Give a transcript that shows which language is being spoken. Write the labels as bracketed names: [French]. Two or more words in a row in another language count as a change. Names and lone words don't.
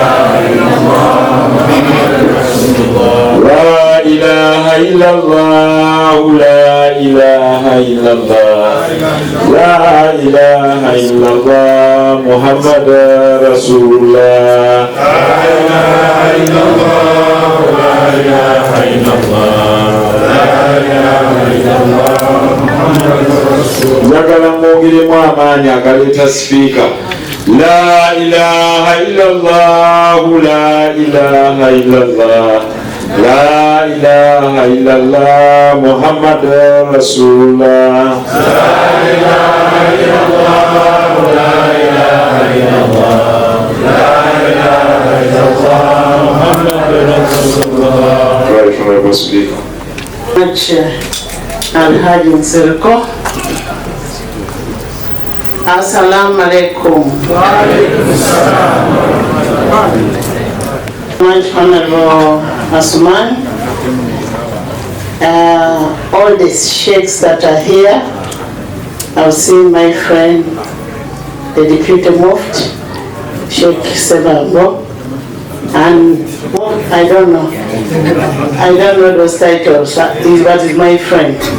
[Arabic] لا إله إلا الله، لا إله إلا الله، لا إله إلا الله، محمد رسول الله. لا إله إلا الله، لا إله إلا الله، لا إله إلا الله، محمد رسول الله. [Ganda] Njagala mwongeremu amani agaleta speaker. [Arabic] لا إله إلا الله، لا إله إلا الله، لا إله إلا الله، محمد رسول الله. لا إله إلا الله، لا إله إلا الله، لا إله إلا الله، محمد رسول الله. [English] Right from the speaker. Hon Nsereko. [Arabic] السلام عليكم. [English] Honorable Asman, all the sheikhs that are here, I've seen my friend, the Deputy Mufti, Sheikh Sebago, and I don't know those titles, but he's my friend.